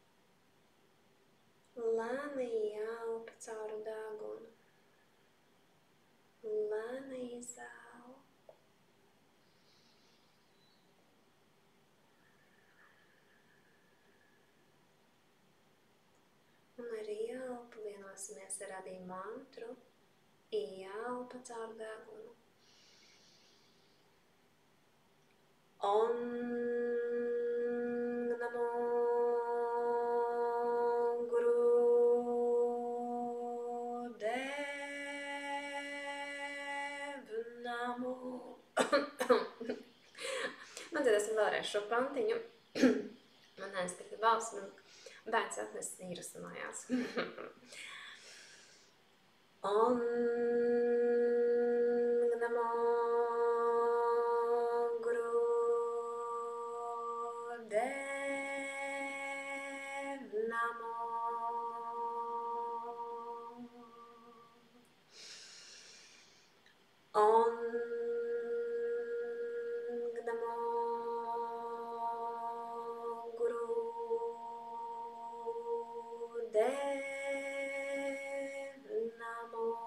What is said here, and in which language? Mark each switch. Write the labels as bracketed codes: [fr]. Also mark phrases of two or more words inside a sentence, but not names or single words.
[lv] Lēni ieelpa caur degunu, lēni izelpa. Un ar ieelpu vienosimies ar arī mantru, ieelpa caur degunu. [sa] ॐ नमो नमो. [lv] Man dzirdēsim vēlreiz šo pantiņu. Man aiztika balss, man bērns atnes vīrusu mājās. [sa] ॐ नमो नमो. ॐ नमो नमो.